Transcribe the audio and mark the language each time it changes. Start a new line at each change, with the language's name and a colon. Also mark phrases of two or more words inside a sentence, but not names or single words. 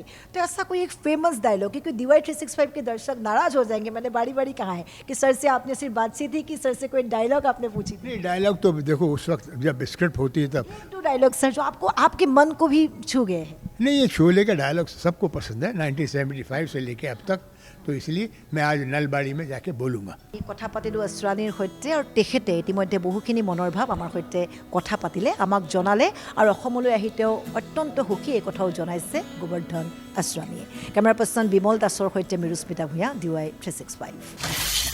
Hindi: तो ऐसा कोई एक
English: famous dialogue,
Hindi: क्योंकि DY 365 के दर्शक नाराज हो जाएंगे, मैंने बारी कहा है कि सर से आपने सिर्फ बातचीत ही की, सर से कोई डायलॉग आपने पूछी? नहीं, डायलॉग तो देखो उस वक्त जब स्क्रिप्ट होती है तब। 2 डायलॉग सर जो आपको आपके मन को भी छू गए हैं। नहीं, ये शोले का डायलॉग सबको पसंद है 1975 से लेके अब तक, तो इसलिए मैं आज नलबाड़ी में जाके बोलूँगा।
Assamese: এই কথা পাতিলোঁ আশ্ৰাণীৰ সৈতে আৰু তেখেতে ইতিমধ্যে বহুখিনি মনৰ ভাৱ আমাৰ সৈতে কথা পাতিলে, আমাক জনালে আৰু অসমলৈ আহি তেওঁ অত্যন্ত সুখী এই কথাও জনাইছে গোবৰ্ধন আশ্ৰাণীয়ে।
English: camera person
Assamese: বিমল দাসৰ সৈতে মিৰুস্মিতা ভূঞা, DY 365।